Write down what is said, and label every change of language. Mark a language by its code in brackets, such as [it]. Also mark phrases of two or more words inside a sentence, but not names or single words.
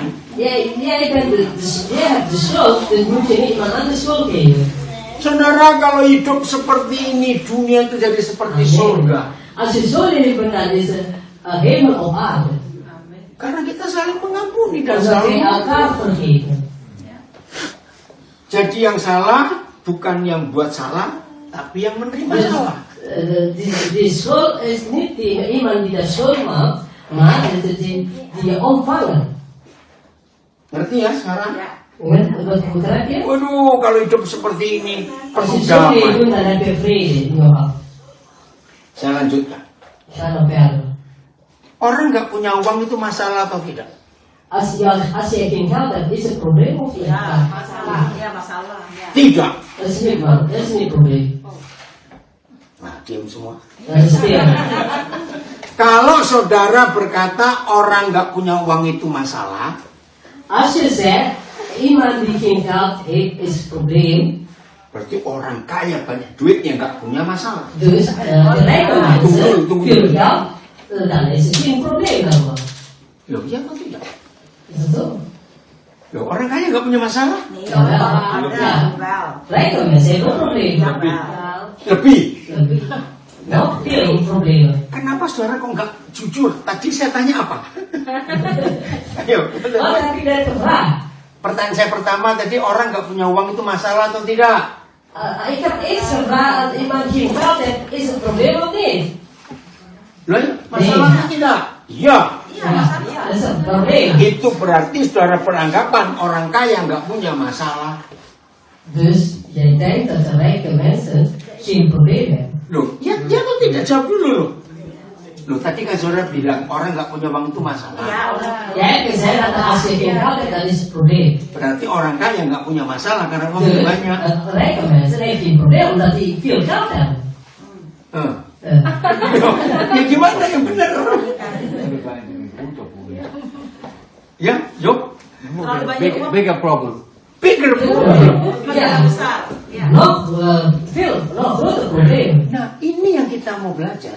[nl] Jij hebt de schuld, dus moet je niet iemand anders schuld geven. [id] Saudara, kalau hidup seperti ini, dunia itu jadi seperti surga. [nl] Als je zo leeft, dan is het hemel op aarde. [id] Karena kita saling mengampuni dan [nl] Omdat we [id] saling [nl] elkaar vergeven. [id] Jadi yang salah bukan yang buat salah, tapi yang menerima [nl] Dus [id] salah. [nl] die schuld is niet iemand die de schuld maakt, maar het is die je ontvangen. [id] Ngerti ya sekarang? Ya. [nl] Begrijp je? [id] Waduh, kalau hidup seperti ini [nl] Als [id] penuh [nl] je zo leeft, [id] damai. [nl] dan heb je vrede in je hart. [id] Saya lanjutkan. [nl] Ga dan verder. [id] Orang nggak punya uang itu masalah atau tidak? [nl] Als je geen geld hebt, is het probleem of niet? [id] Ya, masalah. Ya, masalah. Ya. Tidak. [nl] Dat is niet, man. Dat is niet het probleem. [id] Nah, diam semua. [nl] Dat is stil. [id] Kalau saudara berkata orang nggak punya uang itu masalah, [nl] Als je zegt, iemand die geen geld heeft, is het probleem. [id] berarti orang kaya banyak duit yang nggak punya masalah. [nl] Dus de rijke mensen, [id] Tunggu. [nl] veel geld, dan is het geen probleem dan. [id] Loh, iya atau tidak? [nl] Is het zo? [id] Loh, orang kaya nggak punya masalah? Nih, [nl] Ja, wel. [id] ada. [nl] Ja. Wel. Rijke mensen hebben ook problemen. [id] Lebih. [nl] Wel. [id] Lebih. [nl] Nog veel problemen. [id] Kenapa saudara kok nggak jujur? Tadi saya tanya apa? Ayo. [nl] Wat heb je net gevraagd? [id] Pertanyaan saya pertama tadi, orang nggak punya uang itu masalah atau tidak? [nl] Ik heb eerst gevraagd, als iemand geen geld heeft, is het probleem of niet? [id] Loh, masalah atau tidak? Iya. Iya, masalah. [nl] Dat is het probleem. [id] Itu berarti saudara beranggapan orang kaya nggak punya masalah. [nl] Dus jij denkt dat de rijke mensen geen probleem hebben. [id] Loh, ya atau tidak? Jawab dulu loh. Loh, tadi kan saudara bilang orang nggak punya uang itu masalah. Ya, udah. [nl] Jij hebt gezegd dat als je geen geld hebt, dan is het probleem. [id] Berarti orang kaya nggak punya masalah karena uangnya [nl] De [id] banyak. [nl] rijke mensen hebben geen probleem omdat die veel geld hebben. [id] Ya gimana yang benar? Ya, Job. Terlalu banyak uang. [en] Bigger problem. Bigger problem. [id] Masalah [nl] Ja. [id] besar. Ya. [nl] Nog nog groter probleem. [id] Nah, ini yang kita mau belajar.